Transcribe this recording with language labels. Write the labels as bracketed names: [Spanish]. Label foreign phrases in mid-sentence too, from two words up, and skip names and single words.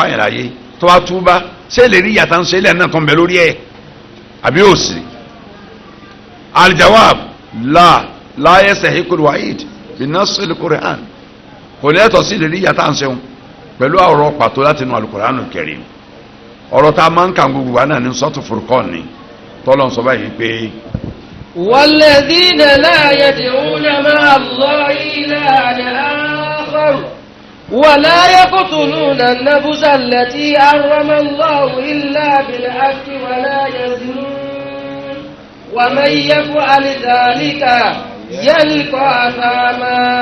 [Yoruba] pààyàn láyé tó wá túbá ṣé lè rí yàtọ̀ ń ṣe ilẹ̀ náà tó ń bẹ lórí ẹ̀ àbí òsì [Arabic] الجواب لا يستحق الوعيد بنص القرآن [Yoruba] kò lẹ́tọ̀ sí lè rí yàtọ̀ ń ṣeun pẹ̀lú ọ̀rọ̀ pàtó láti inú [Arabic] القرآن الكريم [Yoruba] ọ̀rọ̀ tá a máa ń kà gbogbo wa náà ní sọ́tù Furqan ni tọ́lọ́n sọ báyìí pé. [Arabic] والذين لا يدعون مع الله إلها آخر ولا يقتلون النفس التي حرم الله إلا بالحق ولا يزنون ومن يفعل ذلك يلقى أثاما